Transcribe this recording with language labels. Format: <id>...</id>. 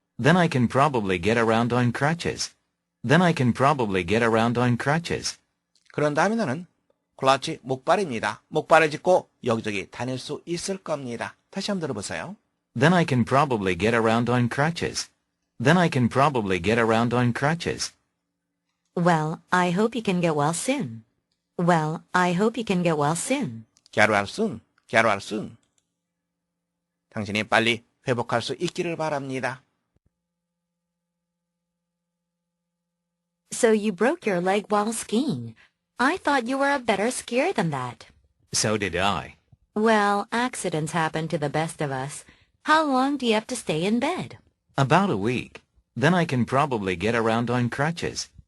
<en>Then I can probably get around on crutches. Then I can probably get around on crutches.</en> <ko>그런 다음에 나는 클러치 목발입니다. 목발을 짚고 여기저기 다닐 수 있을 겁니다. 다시 한번 들어보세요.</ko> <en>Then I can probably get around on crutches. Then I can probably get around on crutches. Well, I hope you can get well soon. Well, I hope you can get well soon. Get well soon. Get well soon.</en> <ko>당신이 빨리 회복할 수 있기를 바랍니다.</ko> <en>So you broke your leg while skiing. I thought you were a better skier than that. So did I. Well, accidents happen to the best of us. How long do you have to stay in bed? About a week. Then I can probably get around on crutches.</en>